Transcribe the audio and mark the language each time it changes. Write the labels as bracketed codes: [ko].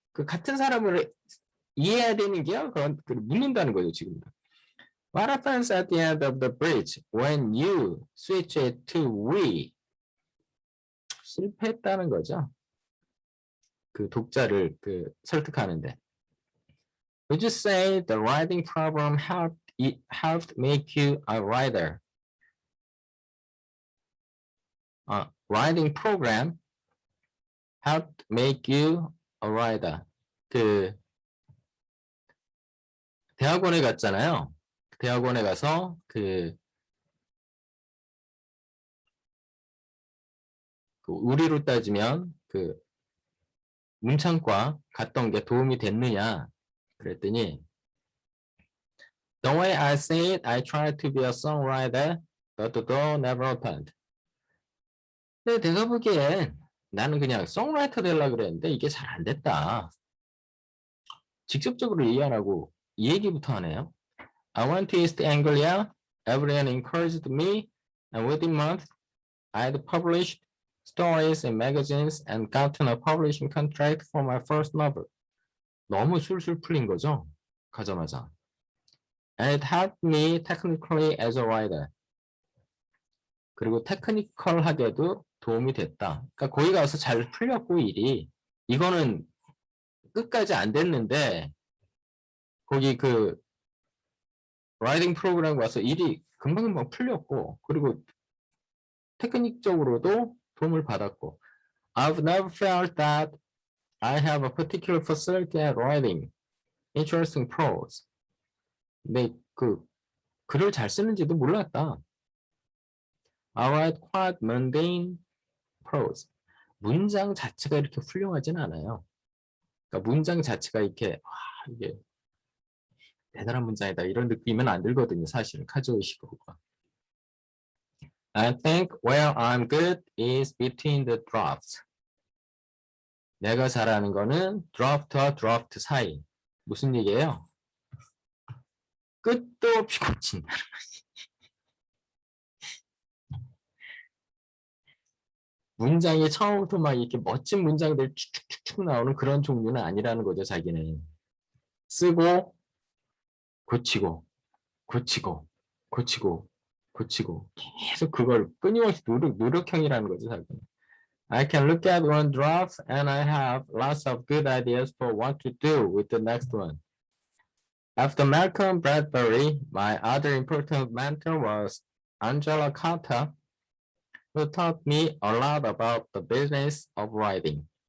[ko] 그 같은 사람을 이해해야 되는 게요? 그런 묻는다는 거죠, 지금. [en] What happens at the end of the bridge when you switch it to we? [ko] 실패했다는 거죠. 그 독자를 설득하는데. [en] Would you say the writing problem helped make you a writer? Writing program helped make you a writer. [ko] 대학원에 갔잖아요. 대학원에 가서 우리로 따지면 문창과 갔던 게 도움이 됐느냐 그랬더니 [en] The way I say it, I tried to be a songwriter, but the door never opened. [ko] 근데 내가 보기엔 나는 그냥 송라이터 되려고 그랬는데 이게 잘 안 됐다. 직접적으로 얘기 안 하고 이 얘기부터 하네요. [en] I went to East Anglia. Everyone encouraged me, and within a month, I had published stories in magazines and gotten a publishing contract for my first novel. [ko] 너무 술술 풀린 거죠, 가자마자. [en] And it helped me technically as a writer. [ko] 그리고 테크니컬하게도 도움이 됐다. 그러니까 거기 가서 잘 풀렸고 일이. 이거는 끝까지 안 됐는데 거기 라이팅 프로그램 와서 일이 금방금방 풀렸고 그리고 테크닉적으로도 도움을 받았고 [en] I've never felt that I have a particular facility at writing interesting prose. [ko] 근데 글을 잘 쓰는지도 몰랐다. [en] I write quite mundane prose. [ko] 문장 자체가 이렇게 훌륭하진 않아요. 그러니까 문장 자체가 이렇게 이게 대단한 문장이다 이런 느낌은 안 들거든요. 사실은 카주오이시고가. [en] I think where I'm good is between the drafts. [ko] 내가 잘하는 거는 draft와 draft 사이. 무슨 얘기예요? 끝도 없이 고친다. 문장이 처음부터 막 이렇게 멋진 문장들 축축축축 나오는 그런 종류는 아니라는 거죠, 자기는. 쓰고, 고치고, 고치고, 고치고, 고치고. 계속 그걸 끊임없이 노력형이라는 거죠, 자기는. [en] I can look at one draft and I have lots of good ideas for what to do with the next one. After Malcolm Bradbury, my other important mentor was Angela Carter, who taught me a lot about the business of writing.